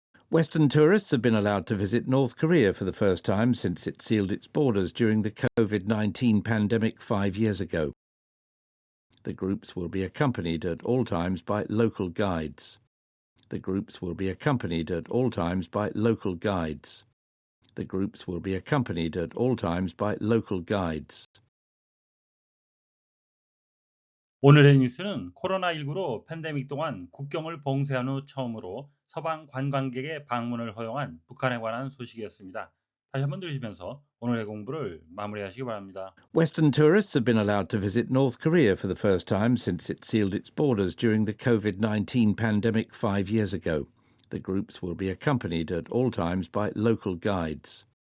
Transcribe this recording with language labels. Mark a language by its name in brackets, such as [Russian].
[English] Western tourists have been allowed to visit North Korea for the first time since it sealed its borders during the COVID-19 pandemic 5 years ago. The groups will be accompanied at all times by local guides. The groups will be accompanied at all times by local guides. The groups will be accompanied at all times by local guides. [Korean] 오늘의 뉴스는 코로나19로 팬데믹 동안 국경을 봉쇄한 후 처음으로 서방 관광객의 방문을 허용한 북한에 관한 소식이었습니다. 다시 한번 들으시면서 오늘의 공부를 마무리하시기 바랍니다. [English] Western tourists have been allowed to visit North Korea for the first time since it sealed its borders during the COVID-19 pandemic 5 years ago. The groups will be accompanied at all times by local guides.